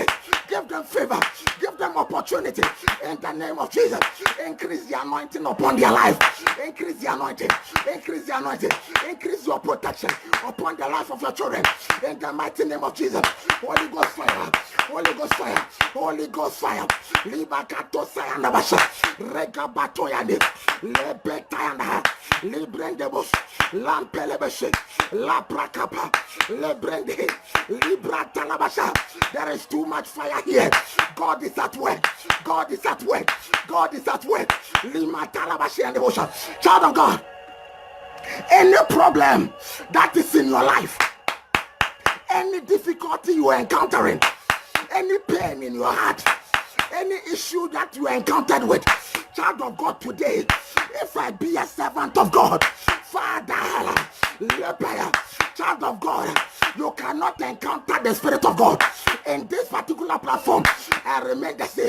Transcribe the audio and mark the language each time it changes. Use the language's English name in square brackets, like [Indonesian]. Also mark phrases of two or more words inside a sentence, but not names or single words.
[English] Give them favor. Give them opportunity. In the name of Jesus, increase the anointing upon their life. Increase the anointing. Increase the anointing. Increase your protection upon the life of your children. In the mighty name of Jesus. Holy Ghost fire. Holy Ghost fire. Holy Ghost fire. Libakato sayandabasha. Regabato yandi. Lebetayanda. Librendebos. Lampelebeshe. La prakapa. Lebrende. Libratalabasha. There is too much fire here. God is at work. God is at work. God is at work. Limatalabashi and devotion. Child of God, any problem that is in your life, any difficulty you are encountering, any pain in your heart, any issue that you are encountered with, child of God, today, if I be a servant of God, Father, child of God, you cannot encounter the Spirit of God in this particular platform and remain the same.